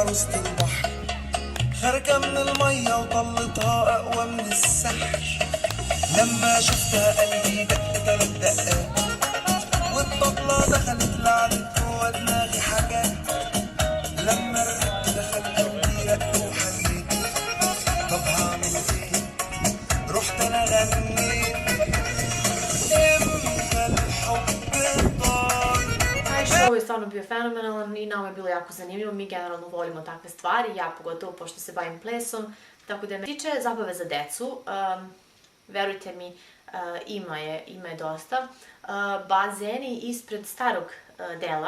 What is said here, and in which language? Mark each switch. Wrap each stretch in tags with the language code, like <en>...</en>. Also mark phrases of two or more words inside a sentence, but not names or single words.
<ar>وسط البحر خارجة من المية وطلتها أقوى من السحر لما شفتها قلبي دق 3 دقات والطبلة دخلت لعبت جوا دماغي حاجات لما الرق دخل قلبي رق وحنيت طب هعمل ايه رحت انا غنيت امتى الحب</ar> <sr>Taj show je stvarno bio fenomenalan i nama je bilo jako zanimljivo. Mi generalno volimo takve stvari, ja pogotovo pošto se bavim plesom. Tako da me tiče zabave za decu, verujte mi, ima je dosta. Bazeni ispred starog dela.</sr>